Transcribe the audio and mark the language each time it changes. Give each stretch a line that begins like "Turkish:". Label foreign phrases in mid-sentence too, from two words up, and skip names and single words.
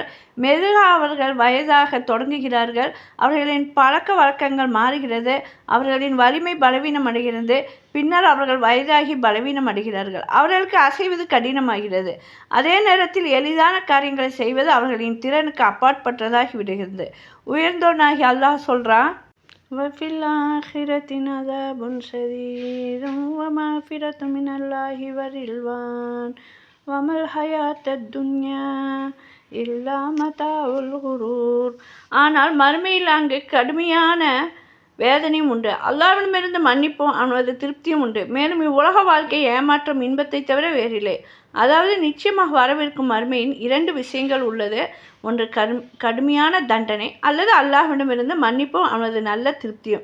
Tamil: மெதுவாக அவர்கள் வயதாக தொடங்குகிறார்கள். அவர்களின் பழக்க வழக்கங்கள் மாறுகிறது. அவர்களின் வலிமை பலவீனம் அடைகிறது. பின்னர் அவர்கள் வயதாகி பலவீனம் அடைகிறார்கள். அவர்களுக்கு அசைவது கடினமாகிறது. அதே நேரத்தில் எளிதான காரியங்களை செய்வது அவர்களின் திறனுக்கு அப்பாற்பட்டதாகி விடுகிறது. உயர்ந்தோனாகி அல்லாஹ் சொல்கிறான்,
Arabic: وفي الآخرة عذاب شديد ومغفرة من الله ورضوان وما الحياة الدنيا إلا متاع الغرور.
Tamil: ஆனால் மறுமையில் அங்கு கடுமையான வேதனையும் உண்டு. அல்லாஹ்விடமிருந்து மன்னிப்பும் அவனது திருப்தியும் உண்டு. மேலும் இவ்வுலக வாழ்க்கை ஏமாற்றம் இன்பத்தை தவிர வேறில்லை. அதாவது நிச்சயமாக வரவிருக்கும் மறுமையின் 2 விஷயங்கள் உள்ளது. ஒன்று கடுமையான தண்டனை, அல்லது அல்லாஹ்விடமிருந்து மன்னிப்பும் அவனது நல்ல திருப்தியும்.